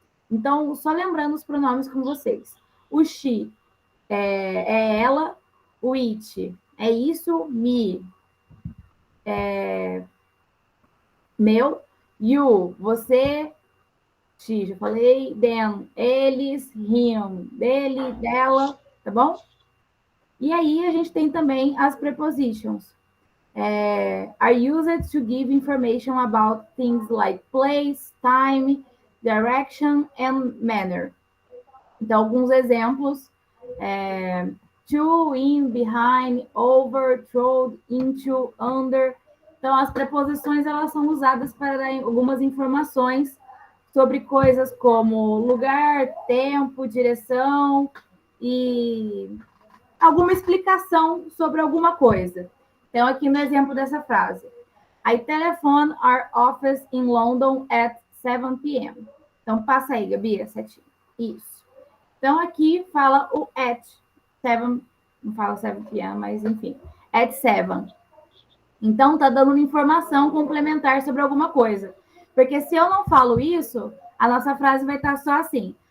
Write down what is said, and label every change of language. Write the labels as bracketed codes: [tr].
[pt] Então, só lembrando os pronomes com vocês. O she é ela, o it é isso, me é meu, you, você, she, já falei, them, eles, him, dele, dela, tá bom? E aí a gente tem também as prepositions. [en] Are used to give information about things like place, time, direction and manner. [pt] Então, alguns exemplos. To, in, behind, over, through, into, under. Então, as preposições elas são usadas para dar algumas informações sobre coisas como lugar, tempo, direção e alguma explicação sobre alguma coisa. Então, aqui no exemplo dessa frase. [en] I telephone our office in London at 7 p.m. [pt] Então, passa aí, Gabi, 7. Isso. Então, aqui fala o at 7, não fala 7 p.m., mas enfim, at 7. Então, tá dando uma informação complementar sobre alguma coisa. Porque se eu não falo isso, a nossa frase vai estar só assim.